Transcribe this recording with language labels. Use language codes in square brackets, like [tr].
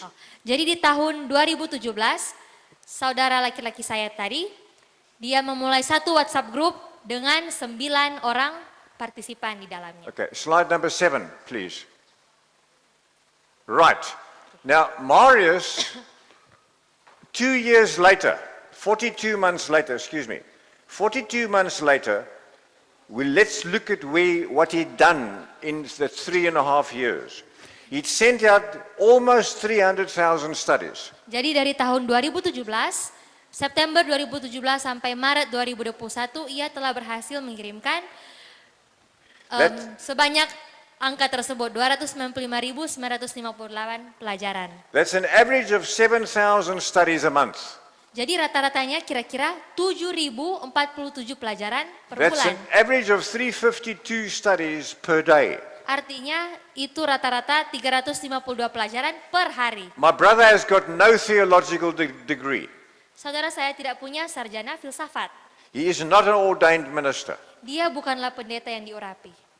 [id] Oh, jadi di tahun 2017, saudara laki-laki saya tadi, dia memulai satu WhatsApp group dengan 9 orang partisipan di dalamnya. [en] Okay, slide number 7, please. Right. Now, Marius, 2 years later, 42 months later, 42 months later, let's look at what he'd done in the 3.5 years. He'd sent out almost 300,000 studies. [id] Jadi dari tahun 2017, September 2017 sampai Maret 2021, ia telah berhasil mengirimkan sebanyak angka tersebut, 295.958 pelajaran. [en] That's an average of 7,000 studies a month. [id] Jadi rata-ratanya kira-kira 7.047 pelajaran per [en] That's [id] bulan. [en] an average of 352 studies per day. [id] Artinya itu rata-rata 352 pelajaran per hari. [en] My brother has got no theological degree. [id] Saudara saya tidak punya sarjana filsafat. [en] He is not an ordained minister. [id] Dia bukanlah pendeta yang diurapi.